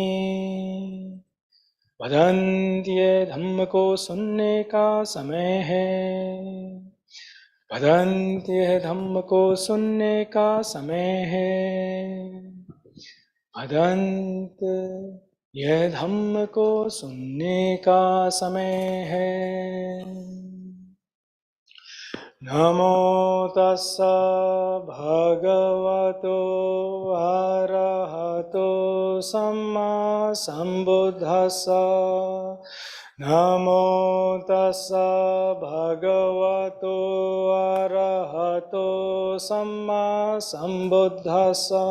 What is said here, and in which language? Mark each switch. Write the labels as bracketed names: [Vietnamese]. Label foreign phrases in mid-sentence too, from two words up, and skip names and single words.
[Hindi] भदन्त्य धम्म को सुनने का समय है, भदन्त्य धम्म को सुनने का समय है, भदन्त यह धम्म को सुनने का समय है। [Pali] नमो तस्स भगवतो अरहतो सम्मा सम्बुद्धस्स। नमो तस्स भगवतो अरहतो सम्मा सम्बुद्धस्स।